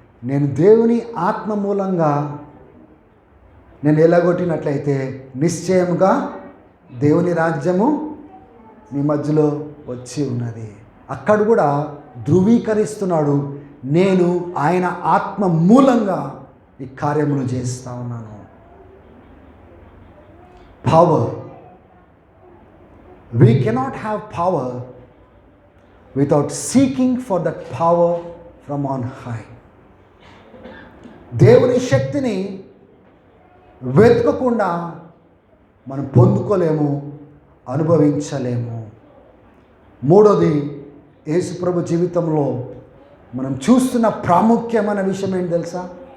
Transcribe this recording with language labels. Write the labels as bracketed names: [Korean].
[Telugu] నేను దేవుని ఆత్మ మూలంగా నేను ఎలాగొట్టినట్లయితే నిశ్చయముగా దేవుని రాజ్యము మీ మధ్యలో వచ్చి ఉన్నది. అక్కడ కూడా ధృవీకరిస్తున్నాడు, నేను ఆయన ఆత్మ మూలంగా ఈ కార్యమును చేస్తూ ఉన్నాను. [English] Power. We cannot have power without seeking for that power from on high. [Telugu] దేవుని శక్తిని వెతకకుండా మనం పొందుకోలేము, అనుభవించలేము. మూడోది, యేసుప్రభు జీవితంలో మనం చూస్తున్న ప్రాముఖ్యమైన విషయం ఏంటి తెలుసా?